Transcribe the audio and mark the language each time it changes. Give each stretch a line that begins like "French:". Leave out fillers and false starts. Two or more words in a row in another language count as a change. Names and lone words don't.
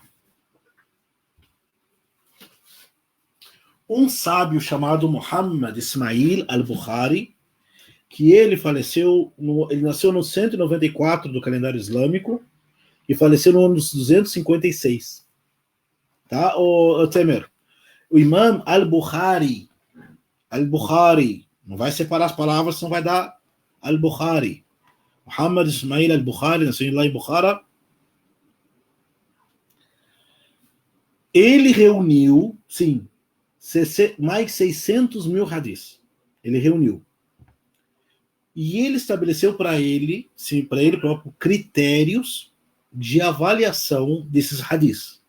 Portuguese: Um sábio chamado Muhammad Ismail al-Bukhari, que ele faleceu, ele nasceu no 194 do calendário islâmico e faleceu no ano 256. Tá, o Temer? O Imam al-Bukhari, não vai separar as palavras, senão vai dar al-Bukhari. Muhammad Ismail al-Bukhari, nasceu lá em Bukhara. Ele reuniu, sim, mais 600 mil hadiths. Ele reuniu. E ele estabeleceu para ele, sim, para ele próprio, critérios de avaliação desses hadiths.